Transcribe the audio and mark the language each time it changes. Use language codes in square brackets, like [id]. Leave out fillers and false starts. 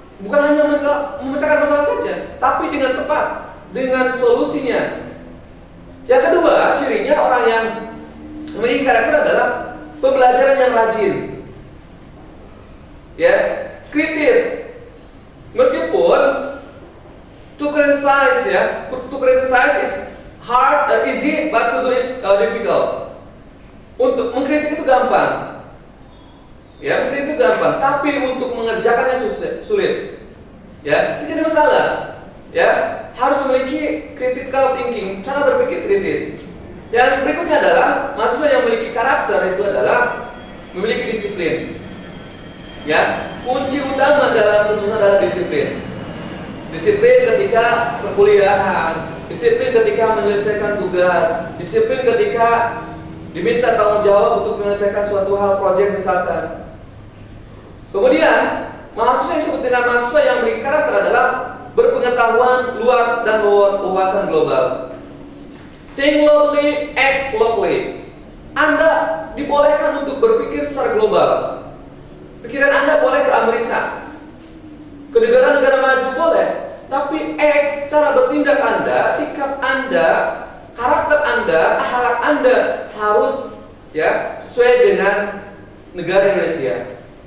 [id] Bukan hanya memecahkan masalah saja, tapi dengan tepat, dengan solusinya. Yang kedua, cirinya orang yang memiliki karakter adalah pembelajaran yang rajin, ya, kritis. [en] Meskipun to criticize, ya, to criticize is hard, easy, but to do is difficult. [id] Untuk mengkritik itu gampang, ya, mengkritik itu gampang, tapi untuk mengerjakannya sulit. Ya, itu jadi masalah. Ya, harus memiliki critical thinking, cara berpikir kritis. Yang berikutnya adalah mahasiswa yang memiliki karakter itu adalah memiliki disiplin. Ya, kunci utama dalam khususnya adalah disiplin. Disiplin ketika perkuliahan, disiplin ketika menyelesaikan tugas, disiplin ketika diminta tanggung jawab untuk menyelesaikan suatu hal, proyek misalkan. Kemudian, mahasiswa yang disebut dengan mahasiswa yang memiliki karakter adalah berpengetahuan luas dan wawasan global. [en] Think locally, act locally. [id] Anda dibolehkan untuk berpikir secara global. Pikiran Anda boleh ke Amerika, ke negara-negara maju boleh, tapi act, cara bertindak Anda, sikap Anda, karakter Anda, akhlak Anda harus, ya, sesuai dengan negara Indonesia.